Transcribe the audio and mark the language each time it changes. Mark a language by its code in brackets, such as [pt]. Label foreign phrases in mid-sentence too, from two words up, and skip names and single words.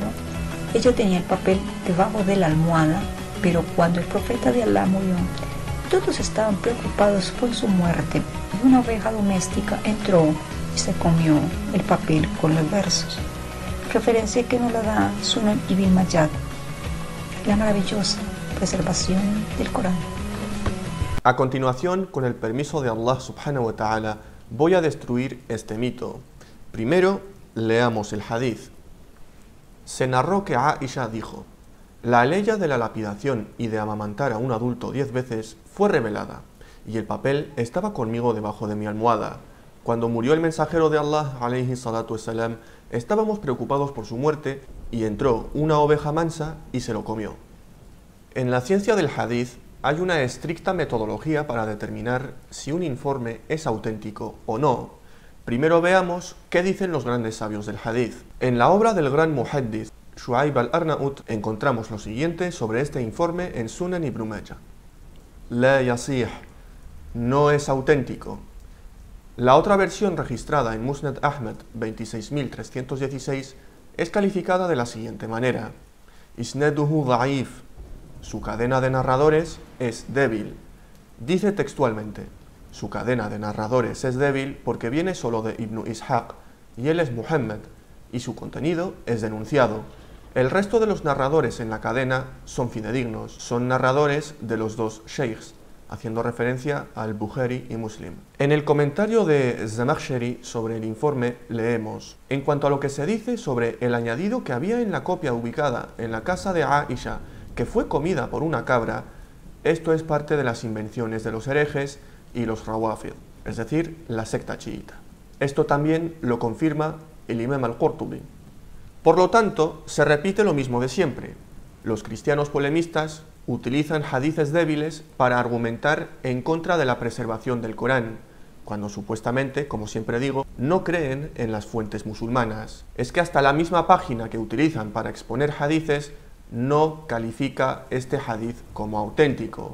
[es] Ella tenía el papel debajo de la almohada, pero cuando el profeta de Allah murió, todos estaban preocupados por su muerte y una oveja doméstica entró y se comió el papel con los versos. Referencia que nos la da Sunan Ibn Majah, la maravillosa preservación del Corán. A continuación, con el permiso de Allah [ar] سبحانه وتعالى, [es] voy a destruir este mito. Primero, leamos el hadith. Se narró que Aisha dijo: la ley de la lapidación y de amamantar a un adulto 10 veces fue revelada, y el papel estaba conmigo debajo de mi almohada. Cuando murió el mensajero de Allah, [ar] عليه الصلاة والسلام, [es] estábamos preocupados por su muerte, y entró una oveja mansa y se lo comió. En la ciencia del hadith hay una estricta metodología para determinar si un informe es auténtico o no. Primero veamos qué dicen los grandes sabios del hadith. En la obra del gran muhaddith Shu'aib al-Arnaut encontramos lo siguiente sobre este informe en Sunan Ibn Majah. [ar] لا يصح, [es] no es auténtico. La otra versión registrada en Musnad Ahmad 26.316 es calificada de la siguiente manera: [ar] إسناده ضعيف, [es] su cadena de narradores es débil. Dice textualmente: su cadena de narradores es débil porque viene solo de Ibn Ishaq y él es Muhammad, y su contenido es denunciado. El resto de los narradores en la cadena son fidedignos, son narradores de los dos sheikhs, haciendo referencia al Bukhari y Muslim. En el comentario de Zamakhshari sobre el informe leemos: en cuanto a lo que se dice sobre el añadido que había en la copia ubicada en la casa de Aisha, que fue comida por una cabra, esto es parte de las invenciones de los herejes y los rawafid, es decir, la secta chiita. Esto también lo confirma el Imam al-Qurtubi. Por lo tanto, se repite lo mismo de siempre. Los cristianos polemistas utilizan hadices débiles para argumentar en contra de la preservación del Corán, cuando supuestamente, como siempre digo, no creen en las fuentes musulmanas. Es que hasta la misma página que utilizan para exponer hadices no califica este hadith como auténtico.